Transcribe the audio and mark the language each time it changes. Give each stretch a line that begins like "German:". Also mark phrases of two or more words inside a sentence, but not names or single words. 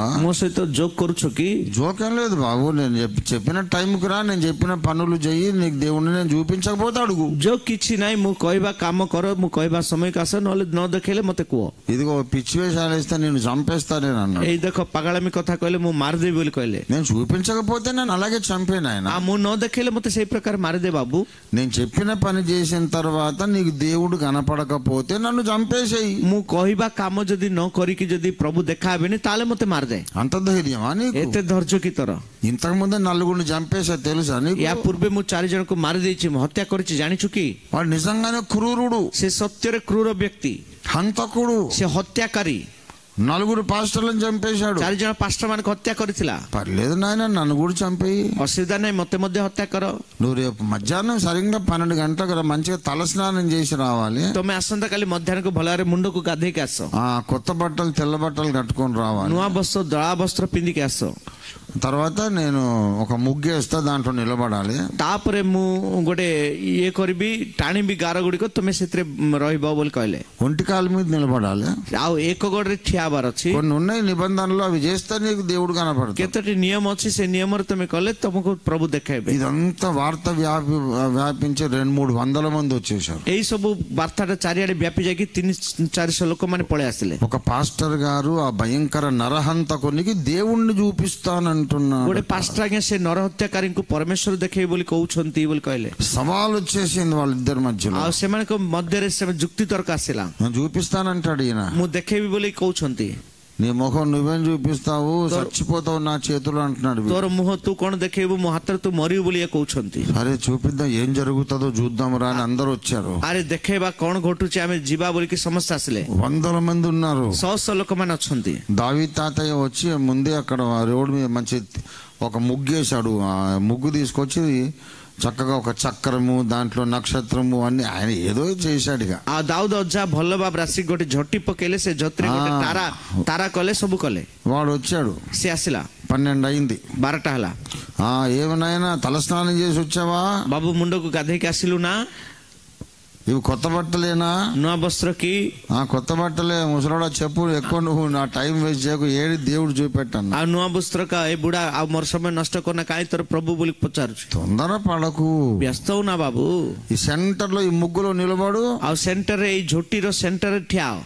Odia: ମୋ ସହିତ జోక్ କରୁଛ କି?
Telugu: జోకేం లేదు బాబు. నేను చెప్పిన టైంకి రా, నేను చెప్పిన పనులు చెయ్యి, నీకు దేవుడిని నేను చూపించకపోతే అడుగు.
Odia: జోక్ କିଛି ନାହିଁ. ମୁଁ କହିବା କାମ କର, ମୁଁ କହିବା ସମୟକୁ ଆସ, ନହେଲେ ନ ଦେଖେଇଲେ ମତେ କୁହ.
Telugu: ఇదిగో పిచ్చి వేషాలు వేస్తే నేను చంపేస్తానే అన్నాడు.
Odia: ଏଇ ଦେଖ ପାଗଳାମି କଥା କହିଲେ ମୁଁ ମାରିଦେବି ବୋଲି କହିଲେ.
Telugu: నేను చూపించకపోతే నేను అలాగే చంపేను ఆయన.
Odia: ମୁଁ ନ ଦେଖେଇଲେ ମତେ ସେଇ ପ୍ରକାର ମାରିଦେ ବାବୁ.
Telugu: నేను చెప్పిన పని చేసిన తర్వాత నీకు దేవుడు కనపడకపోతే నన్ను చంపేసేయి.
Odia: ମୁଁ କହିବା କାମ ଯଦି ନ କରିକି ଯଦି ପ୍ରଭୁ ଦେଖା ହେବେନି ତାହେଲେ ମତେ ମାରିଦେ.
Telugu: అంత ధైర్యమా నీకు?
Odia: ଏତେ ଧୈର୍ଯ୍ୟ କି ତୋର?
Telugu: ఇంతకు ముందే 4 చంపేసా తెలుసా నీకు?
Odia: ୟା ପୂର୍ବେ ମୁଁ 4 ଜଣଙ୍କୁ ମାରି ଦେଇଛି, ମୁଁ ହତ୍ୟା କରିଛି, ଜାଣିଛୁ କି?
Telugu: వాడు నిజంగానే క్రూరుడు,
Odia: ସେ ସତ୍ୟରେ କ୍ରୂର ବ୍ୟକ୍ତି,
Telugu: హంతకుడు,
Odia: ସେ ହତ୍ୟାକାରୀ.
Telugu: 4 పాస్టర్లను చంపేశాడు.
Odia: 4 ଜଣ ପାଷ୍ଟର ମାନଙ୍କୁ ହତ୍ୟା କରିଥିଲା.
Telugu: పర్లేదు నాయన, నన్ను కూడా చంపేయి.
Odia: ଅସୁବିଧା ନାହିଁ, ମତେ ମଧ୍ୟ ହତ୍ୟା କର.
Telugu: నువ్వు రేపు మధ్యాహ్నం సరిగ్గా 12 గంటలకు మంచిగా తల స్నానం చేసి రావాలి.
Odia: ତମେ ଆସନ୍ତାକାଲି ମଧ୍ୟାହ୍ନକୁ ଭଲରେ ମୁଣ୍ଡକୁ ଗାଧେଇକି ଆସ.
Telugu: కొత్త బట్టలు తెల్ల బట్టలు కట్టుకొని రావాలి.
Odia: ନୂଆ ବସ୍ତ୍ର ଧଳା ବସ୍ତ୍ର ପିନ୍ଧିକି ଆସ.
Telugu: తర్వాత నేను ఒక ముగ్గేస్తా, దాంట్లో నిలబడాలి.
Odia: ତାପରେ ମୁଁ ଗୋଟେ ଇଏ କରିବି, ଟାଣିବି ଗାର ଗୁଡ଼ିକ, ତମେ ସେଥିରେ ରହିବ ବୋଲି କହିଲେ.
Telugu: ఒంటి కాలు మీద నిలబడాలి.
Odia: ଆଉ ଏକ ଗୋଡରେ ଠିଆ ହବାର ଅଛି.
Telugu: కొన్ని ఉన్నాయి నిబంధనలు, అవి చేస్తే నీకు దేవుడు కనపడతాడు.
Odia: କେତୋଟି ନିୟମ ଅଛି, ସେ ନିୟମରେ ତମେ କଲେ ତମକୁ ପ୍ରଭୁ ଦେଖାଇବେ.
Telugu: ఇదంతా వార్త వ్యాపించి 200-300 మంది వచ్చేసారు.
Odia: ଏଇ ସବୁ ବାର୍ତ୍ତାଟା ଚାରିଆଡେ ବ୍ୟାପି ଯାଇକି 300-400 ଲୋକମାନେ ପଳେଇ ଆସିଲେ.
Telugu: ఒక పాస్టర్ గారు ఆ భయంకర నరహంతకునికి దేవుణ్ణి చూపిస్తానంటున్నాడు.
Odia: ଗୋଟେ ପାଷ୍ଟର ଆଜ୍ଞା ସେ ନର ହତ୍ୟାକାରୀଙ୍କୁ ପରମେଶ୍ୱର ଦେଖେଇବେ ବୋଲି କହୁଛନ୍ତି ବୋଲି କହିଲେ.
Telugu: సవాల్ వచ్చేసింది వాళ్ళిద్దరి మధ్యలో.
Odia: ଆଉ ସେମାନଙ୍କ ମଧ୍ୟରେ ଯୁକ୍ତି ତର୍କ ଆସିଲା.
Telugu: నేను చూపిస్తానంటాడు ఈయన.
Odia: ମୁଁ ଦେଖେଇବି ବୋଲି କହୁଛନ୍ତି.
Telugu: నీ ముఖం నువ్వేం చూపిస్తావు, చచ్చిపోతావు నా చేతులు అంటున్నాడు.
Odia: ତୋର ମୁହଁ ତୁ କଣ ଦେଖେଇବୁ, ମୋ ହାତରେ ତୁ ମରିବୁ ବୋଲି ଇଏ କହୁଛନ୍ତି.
Telugu: సరే చూపిద్దాం ఏం జరుగుతుందో చూద్దాం రా అని అందరూ వచ్చారు.
Odia: ଆରେ ଦେଖେଇବା କଣ ଘଟୁଛି, ଆମେ ଯିବା ବୋଲିକି ସମସ୍ତେ ଆସିଲେ.
Telugu: వందల మంది ఉన్నారు.
Odia: ଶହ ଲୋକମାନେ ଅଛନ୍ତି.
Telugu: దావీదు తాతయ్య వచ్చి ముందే అక్కడ రోడ్డు మీద మంచి ఒక ముగ్గేశాడు. ఆ ముగ్గు తీసుకొచ్చి చక్కగా ఒక చక్రము, దాంట్లో నక్షత్రము అన్ని ఆయన ఏదో చేశాడు. ఇక
Odia: ఆ దాଉଦ ଅଜା ଭଲ ଭାବରେ ଆସିକି ଗୋଟେ ଝୋଟି ପକେଇଲେ, ସେ ଝୋଟିରେ ଗୋଟେ ତାରା କଲେ, ସବୁ କଲେ.
Telugu: వాడు వచ్చాడు.
Odia: ସେ ଆସିଲା,
Telugu: 12 అయింది,
Odia: 12ଟା ହେଲା.
Telugu: ఏమన్నాయనా తలస్నానం చేసి వచ్చావా?
Odia: ବାବୁ ମୁଣ୍ଡକୁ ଗାଧେଇକି ଆସିଲୁ ନା?
Telugu: ఇవి కొత్త బట్టలేనా?
Odia: ନୂଆ ବସ୍ତ୍ର କି?
Telugu: కొత్త బట్టలే. ముసలాడా చెప్పు, ఎక్కువ నువ్వు నా టైం వేస్ట్ చేయకు, ఏడి దేవుడు చూపెట్టాను.
Odia: ଆଉ ନୂଆ ବସ୍ତ୍ର କା? ଏ ବୁଢା ଆଉ ମୋର ସମୟ ନଷ୍ଟ କରନା, କାହିଁ ତୋର ପ୍ରଭୁ ବୋଲି ପଚାରୁଛୁ.
Telugu: తొందర పడకు,
Odia: ବ୍ୟସ୍ତ ହଉନା ବାବୁ.
Telugu: ఈ సెంటర్ లో ఈ ముగ్గులో నిలబడు.
Odia: ଆଉ ସେଣ୍ଟରରେ, ଏଇ ଝୋଟିର ସେଣ୍ଟରରେ ଠିଆ ହ.